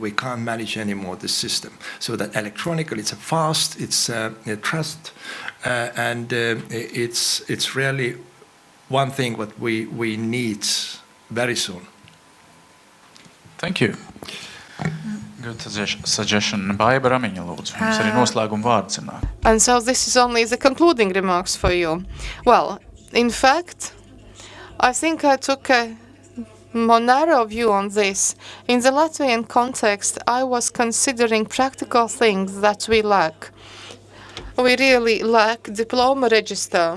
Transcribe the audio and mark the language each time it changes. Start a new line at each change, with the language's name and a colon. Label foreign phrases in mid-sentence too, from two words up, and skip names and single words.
English: We can't manage anymore the system. So that electronically, it's a fast, it's a trust, and it's really one thing what we need very soon. Thank you. Good suggestion.
Latvian: Baiba Ramiņa, lūdzu. Jums arī noslēguma vārds ir.
English: And so this is only the concluding remarks for you. Well, in fact, I think I took a more narrow view on this. In the Latvian context, I was considering practical things that we lack. We really lack diploma register.